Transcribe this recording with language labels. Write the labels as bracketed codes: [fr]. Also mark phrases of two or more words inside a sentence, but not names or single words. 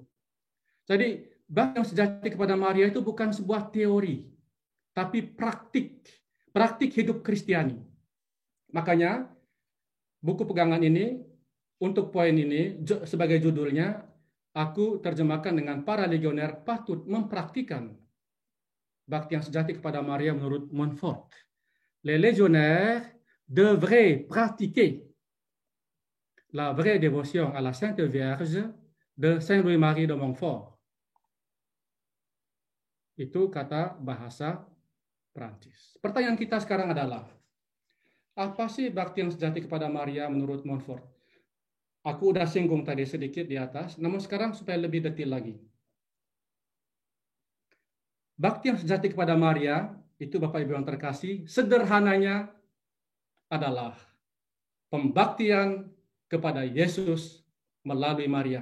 [id] Jadi bakti yang sejati kepada Maria itu bukan sebuah teori, tapi praktik. Praktik hidup Kristiani. Makanya buku pegangan ini, untuk poin ini, sebagai judulnya, aku terjemahkan dengan para legioner patut mempraktikkan bakti yang sejati kepada Maria menurut Montfort. [fr] Les légionnaires devraient pratiquer la vraie dévotion à la Sainte Vierge de Saint Louis-Marie de Montfort. [id] Itu kata bahasa Prancis. Pertanyaan kita sekarang adalah, apa sih bakti yang sejati kepada Maria menurut Montfort? Aku udah singgung tadi sedikit di atas, namun sekarang supaya lebih detail lagi. Bakti yang sejati kepada Maria, itu Bapak Ibu yang terkasih, sederhananya adalah pembaktian kepada Yesus melalui Maria.